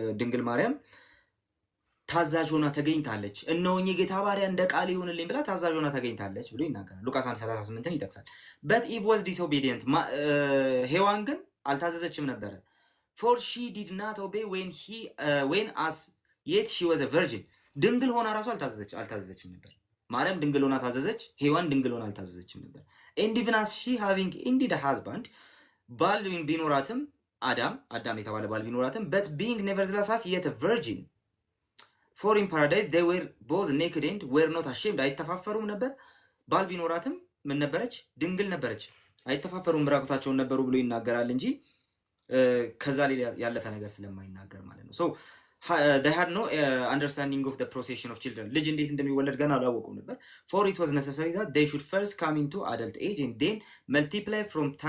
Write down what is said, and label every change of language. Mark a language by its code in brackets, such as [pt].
[am] ድንግል ማርያም ታዛዥ ሆና ተገኝታለች። እነሆኝ የጌታ ባሪያ እንደ ቃል ይሁንልኝ ብላ ታዛዥ ሆና ተገኝታለች ብሎ ይናገራል። ሉቃስ 1:38ን ይጠቅሳል። [en] but Eve was disobedient [am] ሔዋን ግን አልታዘዘችም ነበረ። [en] for she did not obey when as yet she was a virgin [am] ድንግል ሆና ራሱ አልታዘዘችም ነበር። ማርያም ድንግል ሆና ታዘዘች፣ ሔዋን ድንግል ሆና አልታዘዘችም ነበር። [en] and even as she having indeed a husband [am] ባል ቢኖራትም አዳም የተባለ ባል ቢኖራትም [en] but being nevertheless as yet a virgin for in paradise they were both naked and were not ashamed [am] አይተፋፈሩም ነበር። ባል ቢኖራትም ምን ነበረች? ድንግል ነበረች። አይተፋፈሩም ራቁታቸውን ነበሩ ብሎ ይናገራል እንጂ ከዛ ላይ ያለፈ ነገር ስለማይናገር ማለት ነው። [en] so they had no understanding of the procession of children [am] ልጅ እንዴት እንደሚወለድ ገና አላወቁም ነበር። [en] for it was necessary that they should first come into adult age and then multiply from